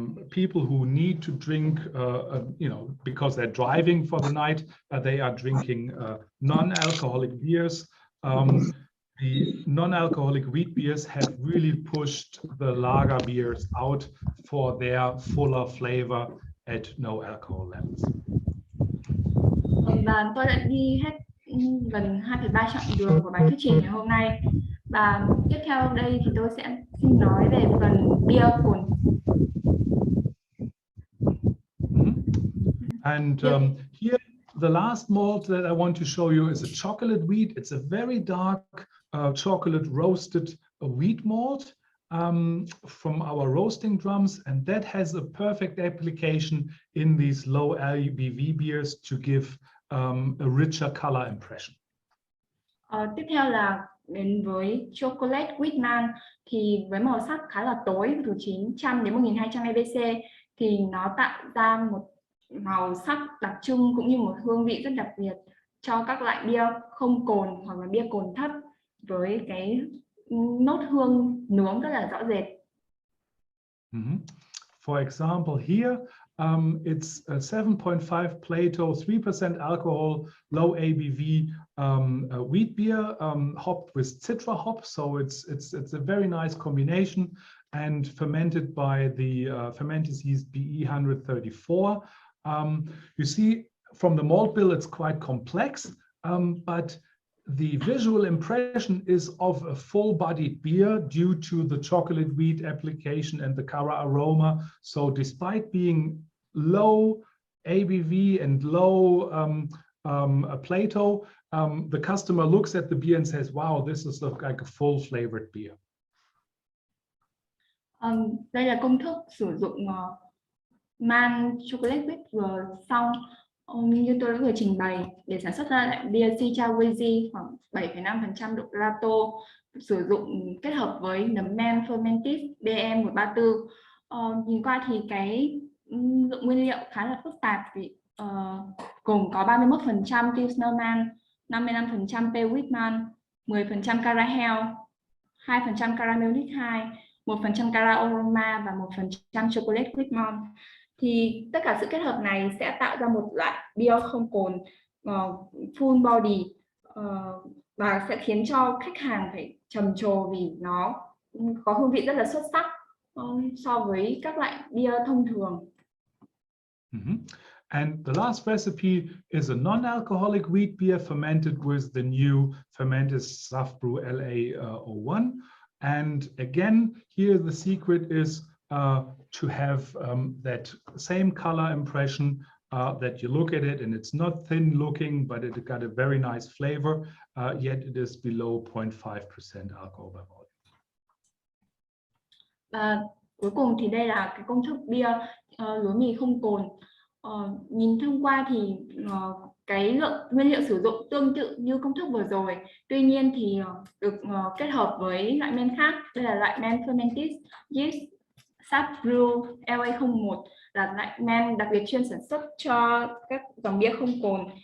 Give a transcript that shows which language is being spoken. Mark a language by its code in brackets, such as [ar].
[en] people who need to drink, you know, because they're driving for the night, they are drinking non-alcoholic beers. The non-alcoholic wheat beers have really pushed the lager beers out for their fuller flavor at no alcohol levels. [vi] Và tôi đã đi hết gần 2/3 chặng đường của bài thuyết trình ngày hôm nay. Và tiếp theo đây thì tôi sẽ xin nói về phần bia cồn. [en] And here, the last malt that I want to show you is a chocolate wheat. It's a very dark chocolate roasted wheat malt from our roasting drums, and that has a perfect application in these low ABV beers to give a richer color impression. [vi] Tiếp theo là đến với chocolate wheat malt, thì với màu sắc khá là tối, từ 900 đến 1200 EBC, thì nó tạo ra một màu sắc đặc trưng cũng như một hương vị rất đặc biệt cho các loại bia không cồn hoặc là bia cồn thấp, với cái nốt hương nướng rất là rõ rệt. [en] For example, here it's a 7.5 Plato, 3% alcohol, low ABV wheat beer hopped with citra hop. So it's a very nice combination and fermented by the Fermentis yeast BE 134. You see from the malt bill it's quite complex, but the visual impression is of a full-bodied beer due to the chocolate wheat application and the Cara aroma. So despite being low ABV and low Plato, the customer looks at the beer and says, wow, this is like a full-flavored beer. [vi] Đây là công thức sử dụng man chocolate wheat vừa xong. Như tôi đã vừa trình bày, để sản xuất ra loại bia Sicca Wheezy khoảng 7,5% độ Plato, sử dụng kết hợp với nấm men Fermentis BE 134. Nhìn qua thì cái lượng nguyên liệu khá là phức tạp, vì gồm có 31% Pilsner man, 55% Pale Wheat man, 10% Cara Hell, 2% Caramel Wheat 2, 1% Cara Aroma và 1% Chocolate Wheat malt. Thì tất cả sự kết hợp này sẽ tạo ra một loại bia không cồn full body và sẽ khiến cho khách hàng phải trầm trồ vì nó có hương vị rất là xuất sắc so với các loại bia thông thường. [en] And the last recipe is a non-alcoholic wheat beer fermented with the new Fermentis Saft Brew LA01. And again, here the secret is to have that same color impression, that you look at it and it's not thin looking, but it got a very nice flavor, yet it is below 0.5% alcohol by volume. [vi] Cuối cùng thì đây là cái công thức bia lúa mì không cồn. Nhìn thông qua thì cái lượng nguyên liệu sử dụng tương tự như công thức vừa rồi, tuy nhiên thì được kết hợp với loại men khác. Đây là loại men Fermentis yeast Saft Brew LA01, là loại men đặc biệt chuyên sản xuất cho các dòng bia không cồn.